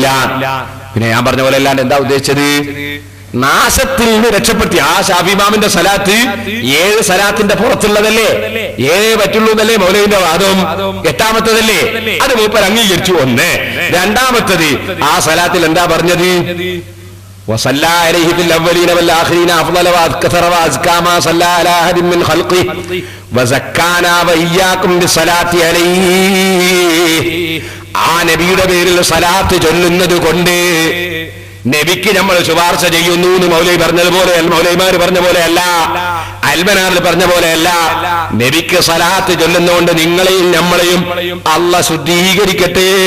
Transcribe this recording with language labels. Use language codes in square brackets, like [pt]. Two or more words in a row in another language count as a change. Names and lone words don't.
[ml] പിന്നെ ഞാൻ പറഞ്ഞ പോലെ അല്ലാണ്ട് എന്താ ഉദ്ദേശിച്ചത്? നാശത്തിൽ നിന്ന് രക്ഷപ്പെടുത്തി. ആ ഷാഫി ഇമാമിന്റെ സലാത്ത് 7 സലാത്തിന്റെ പുറത്തുള്ളതല്ലേ, 7 പറ്റുള്ളൂ എന്നല്ലേ മൗലവിന്റെ വാദം. 8ാമത്തതല്ലേ, അത് മൂപ്പർ അംഗീകരിച്ചു. 1. 2ാമത്തത്, ആ സലാത്തിൽ എന്താ പറഞ്ഞത്? [ar] وصلى عليه في الأولين والآخرين أفضل وأكثر وأزكى ما صلى على أحد من خلقه وزكانا وإياكم بالصلاة عليه. [ml] ആ നബിയുടെ പേരിൽ സലാത്ത് ചൊല്ലുന്നത് കൊണ്ട് നബിക്ക് നമ്മൾ ശുപാർശ ചെയ്യുന്നു എന്ന് മൗലവി പറഞ്ഞതുപോലെ, മൗലവിമാർ പറഞ്ഞ പോലെയല്ല, അൽബനാറിൽ പറഞ്ഞ പോലെയല്ല. നബിക്ക് സലാത്ത് ചൊല്ലുന്നതുകൊണ്ട് നിങ്ങളെയും നമ്മളെയും അല്ലാഹ് ശുദ്ധീകരിക്കട്ടെ.